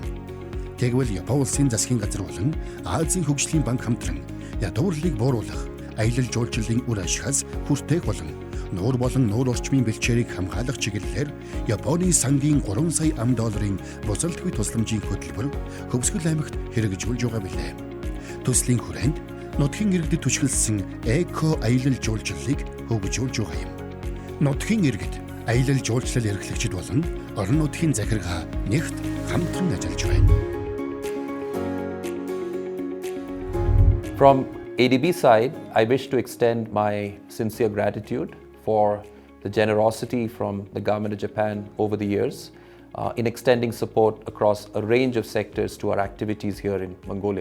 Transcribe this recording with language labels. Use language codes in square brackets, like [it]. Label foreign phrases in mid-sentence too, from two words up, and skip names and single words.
[mn] Тэгвэл Япон улсын засгийн газар болон Азийн хөгжлийн банк хамтран ядуурлыг бууруулах, аялал жуулчлалын үр ашигаас хүртээх болон нуур болон нуур орчмын бэлчээрийг хамгаалах чиглэлээр Японы сангийн 3 сая $3 бусалдгүй тусламжийн хөтөлбөр Хөвсгөл аймагт хэрэгжүүлж байгаа билээ. Төслийн хүрээнд нутгийн иргэдэд түшгэлсэн эко аялал жуулчлалыг хөгжүүлж байгаа юм. Нутгийн иргэд аялал жуулчлал эрхлэгчид болон орон нутгийн захиргаа нэгт хамтран ажиллаж байна. [en] From ADB side, I wish to extend my sincere gratitude for the generosity from the government of Japan over the years in extending support across a range of sectors to our activities here in Mongolia.